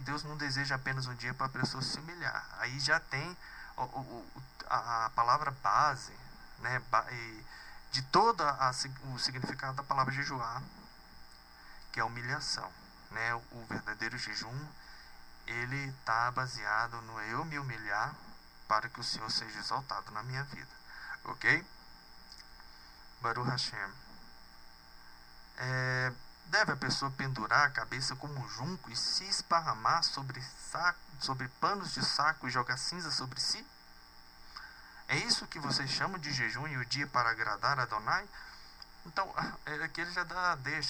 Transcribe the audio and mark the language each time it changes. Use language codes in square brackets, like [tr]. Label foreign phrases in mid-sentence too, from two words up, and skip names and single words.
[pt] Deus não deseja apenas um dia para a pessoa se humilhar, aí já tem a palavra base, né, de todo o significado da palavra jejuar, que é a humilhação, né? O verdadeiro jejum, ele está baseado no eu me humilhar para que o Senhor seja exaltado na minha vida, ok? [he] ברוך השם. [pt] Deve a pessoa pendurar a cabeça como um junco e se esparramar sobre panos de saco e jogar cinza sobre si? É isso que vocês chamam de jejum e o dia para agradar a Adonai? Então, aqui ele já deixa.